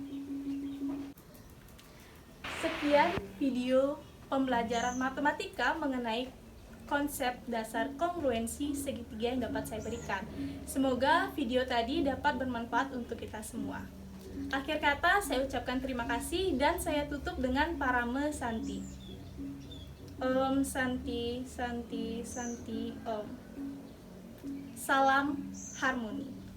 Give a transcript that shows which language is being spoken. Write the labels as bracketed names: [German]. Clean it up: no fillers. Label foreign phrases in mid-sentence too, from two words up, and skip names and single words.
[Indonesian] Sekian video pembelajaran matematika mengenai konsep dasar kongruensi segitiga yang dapat saya berikan. Semoga video tadi dapat bermanfaat untuk kita semua. Akhir kata, saya ucapkan terima kasih dan saya tutup dengan parame Santi. [Sanskrit] Om Santi, Santi, Santi, Om. [Indonesian] Salam harmoni.